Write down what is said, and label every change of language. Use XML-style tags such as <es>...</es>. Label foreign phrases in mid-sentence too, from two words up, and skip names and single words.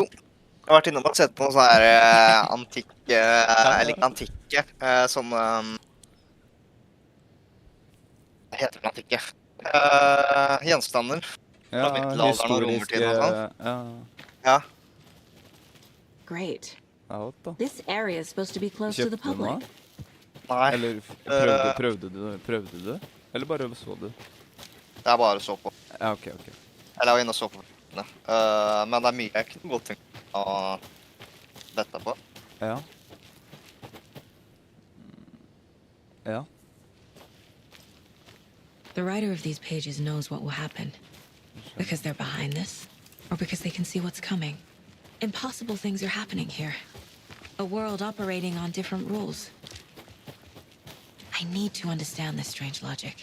<no>Jeg har vært innom og sett på noen sånne her antikke, eller ikke antikke, sånn hva heter det antikke? Gjenstander. Fra middelalderen og romertiden og sånn. Ja.</no> <en>Great.</en> <no>Det er hot, da.</no> <en>This area is supposed to be close to the</en> <no>Kjøpte du noe?</no> <en>public.</en> <no>Nei, Eller prøvde du? Eller bare så du? det er bare så på. Ja, ok. Eller jeg var inne og så på. Men det er mye jeg kunne godt tenke å bette på. Ja. Ja.</no> <en>The writer of these pages knows what will happen. Because they're behind this, or because they can see what's coming. Impossible things are happening here. A world operating on different rules. I need to understand this strange logic.</en>